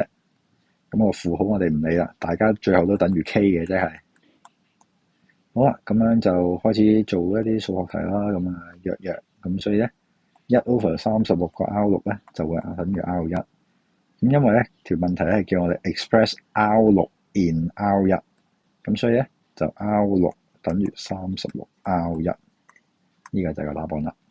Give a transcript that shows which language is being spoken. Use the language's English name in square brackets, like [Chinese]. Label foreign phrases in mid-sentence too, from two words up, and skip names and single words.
[Cantonese] 咁個負號我哋唔理啦，大家最後都等於 K 嘅啫係。好啦，咁樣就開始做一啲數學題啦。咁啊約，咁所以咧1 over 36個 R6咧就會等於 R1。咁因為咧條問題咧係叫我哋 [English] express R6 in R1， [Cantonese] 咁所以咧就 R6 等於36 R1，呢個就係個答案啦。